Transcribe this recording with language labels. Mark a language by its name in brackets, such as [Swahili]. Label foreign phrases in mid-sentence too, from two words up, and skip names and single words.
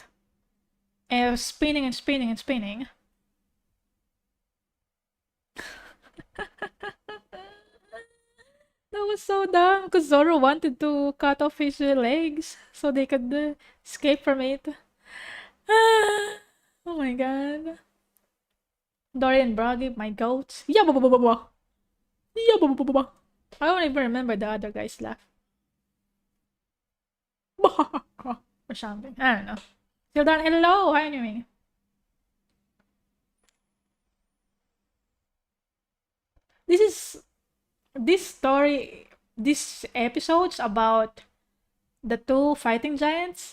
[English] And spinning and spinning and spinning. That was so dumb because Zoro wanted to cut off his legs so they could escape from it. Oh my god. Dory and Broggy, my goats. Yeah, ba ba ba ba ba. Yeah, ba ba ba ba ba. I don't even remember the other guy's laugh. Or something. I don't know. Till then, hello, how are you doing? This is this story, this episodes about the two fighting giants.